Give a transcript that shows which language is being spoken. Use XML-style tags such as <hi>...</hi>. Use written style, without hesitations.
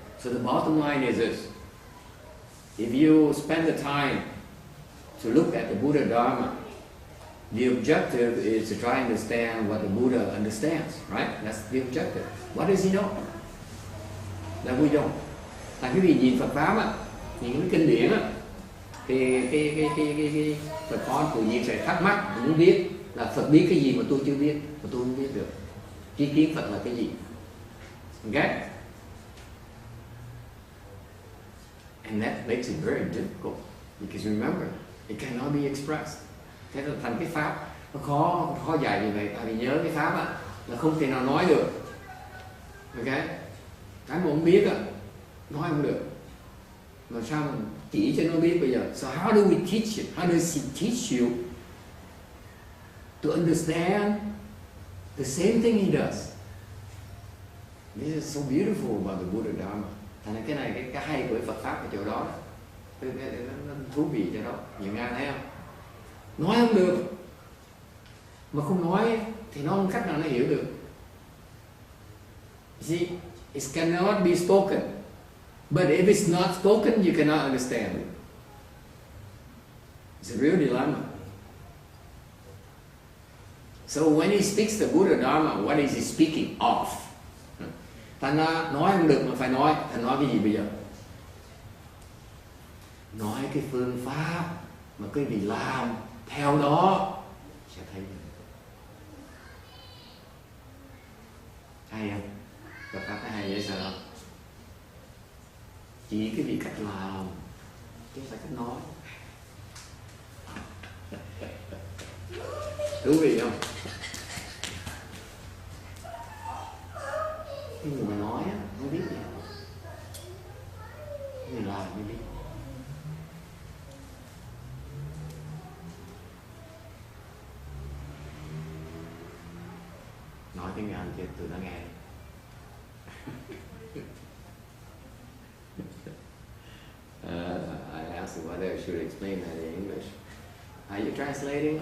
<en>So the bottom line is this: if you spend the time to look at the Buddha Dharma, the objective is to try and understand what the Buddha understands, right? That's the objective. What does he know? Là we don't.</en> <vi>Tại cái vì nhìn Phật pháp á, nhìn cái kinh điển á, thì cái Phật con tự nhiên sẽ thắc mắc, muốn biết là Phật biết cái gì mà tôi chưa biết, mà tôi không biết được. Tri kiến Phật là cái gì? Okay?</vi> <en>And that makes it very difficult because remember, it cannot be expressed.</en> <vi>Thế là thành cái pháp nó khó dạy như vậy. Tại vì nhớ cái pháp á là không thể nào nói được. Okay? Cái mà không biết á nói không được. Mà sao mình chỉ cho nó biết bây giờ?</vi> <en>So how do we teach it? How does he teach you to understand the same thing he does? This is so beautiful about the Buddha Dharma.</en> <vi>Thành ra cái này cái hay của Phật pháp ở chỗ đó. Nó thú vị chỗ đó. Nhiều Nga thấy không? Nói không được. Mà không nói thì nó không cách nào nó hiểu được.</vi> <en>You see, it cannot be spoken. But if it's not spoken, you cannot understand it. It's a real dilemma. So when he speaks the Buddha Dharma, what is he speaking of?</en> <vi>Thành ra nói không được mà phải nói. Thành nói cái gì bây giờ? Nói cái phương pháp mà quý vị làm theo đó sẽ thấy. Hay không? Phật pháp có hay dễ sợ không? Chỉ cái vị cách làm chứ không phải cách nói. Thú vị không? Cái người mà nói á, không biết gì. Người làm mới biết. Nói tiếng Anh chứ tụi nó nghe.</vi> <en>I asked whether I should explain that in English. Are you translating?</en>